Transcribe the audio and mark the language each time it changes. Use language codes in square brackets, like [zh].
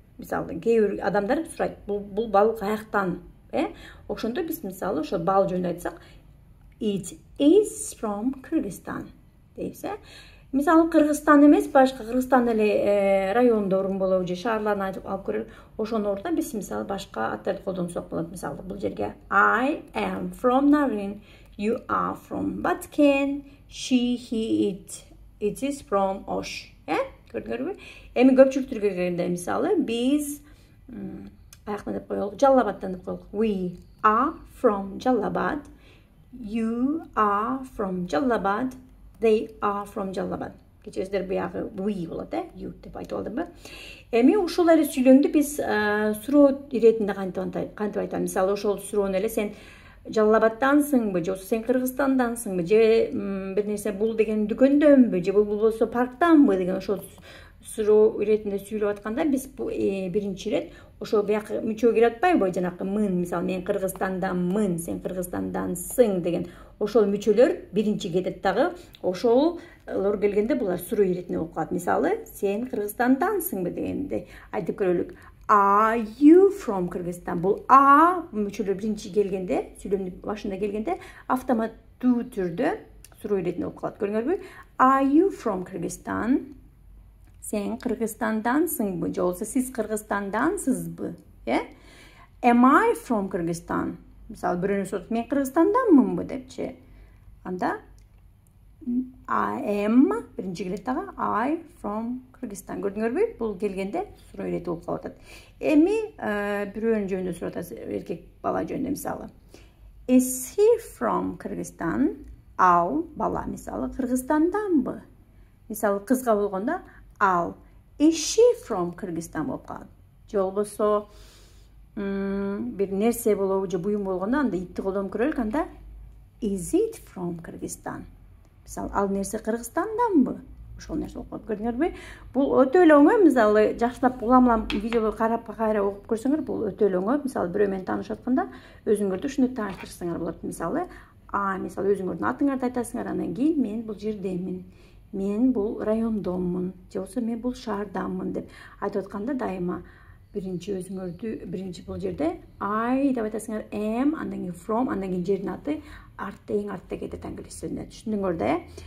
[ky] Мисалы кээ бир адамдар сурайт, бул бал каяктан? Ошондо биз мисалы ошол бал жөнүндө айтсак, [en] it is from Kyrgyzstan [ky] дейбиз. Мисалы Кыргызстан эмес, башка Кыргызстан эле райондорун болобу же шаарларын айтып алып көрөлү. Ошонун ордуна биз мисалы башка аттарды колдонсок болот. Мисалы бул жерге [en] I am from Narin, you are from Batken, she, he, it is from Osh. [ky] Көрдүңөрбү? Эми көпчүлүк түргө келгенде мисалы биз аяктан деп коелук, Жаллабадтан деп коелук. [en] We are from Jallabad, you are from Jallabad, they are from Jallabad. [ky] Кечесиздер буягы we болот, you деп айтып алдымбы? Эми ушул эле сүйлөмдү биз суроо иретинде кантип айтам. Мисалы ошол суроону эле сен Жаллабадтансыңбы, же сен Кыргызстандансыңбы, же бир нерсе бул деген дүкөндөнбү, же бул болсо парктанбы деген ошол суроо иретинде сүйлөп атканда биз бу биринчи ирет ошо бияк мүчө кирип атпайбы, жанакы мын, мисалы мен Кыргызстандамын, сен Кыргызстандансың деген ошол мүчөлөр биринчи кетет дагы. Ошолор келгенде булар суроо иретинде болуп калат. Мисалы сен Кыргызстандансыңбы дегенде айтып көрөлүк. [en] Are you from Kyrgyzstan? [ky] Бул а мүчөлөр биринчи келгенде, сүйлөмдүн башында келгенде автоматтуу түрдө суроо иретинде болуп калат. Көрдүңөрбү? [en] Are you from Kyrgyzstan? [tr] Sen Kırgızistan'dansın [ky] же болбосо сиз Кыргызстандансызбы? [en] Am I from Kyrgyzstan? [ky] Мисалы бирөөнү сурап, мен Кыргызстанданмынбы депчи. Анда [en] I am [ky] биринчи келет дагы [en] I from Kyrgyzstan. [ky] Көрдүңөрбү? Бул келгенде суроо ирети болуп калып атат. Эми бирөөнүн жөнүндө сурап атасыз, эркек бала жөнүндө мисалы. [en] Is he from Kyrgyzstan? [ky] Ал бала мисалы Кыргызстанданбы? Мисалы кызга болгондо ал [en] is she from Kyrgyzstan [ky] болуп калат. Же болбосо бир нерсе болобу же буюм болгондо анда итти колдонуп көрөлүк. Анда [en] is it from Kyrgyzstan? [ky] Мисалы ал нерсе Кыргызстанданбы? Ошол нерсе болуп калат. Көрдүңөрбү? Бул өтө эле оңой. Мисалы жакшылап улам видеолорду карап кайра окуп көрсөңөр, бул өтө эле оңой. Мисалы бирөө менен таанышып атканда өзүңөрдү ушундай тааныштырсаңар болот. Мисалы мисалы өзүңөрдүн атыңарды айтасыңар, анан кийин мен бул жердемин, мен бул райондомун, же болбосо мен бул шаардамын деп айтып атканда дайыма биринчи өзүңөрдү биринчи бул жерде I деп айтасыңар, am, андан кийин from, андан кийин жердин аты эң артта кетет англис сөзүнө. Түшүндүңөр да?